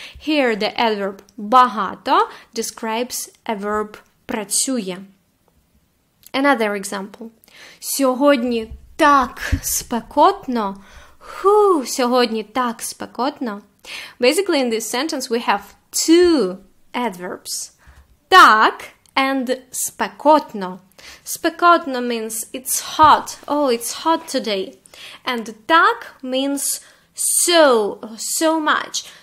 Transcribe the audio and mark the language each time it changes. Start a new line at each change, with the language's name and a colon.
English: Here the adverb багато describes a verb працює. Another example.
Ukrainian: Сьогодні так спекотно. Сьогодні так спекотно.
English: Basically in this sentence we have two adverbs.
Ukrainian: Так and спекотно.
English: Спекотно means it's hot. Oh, it's hot today. And так means so much.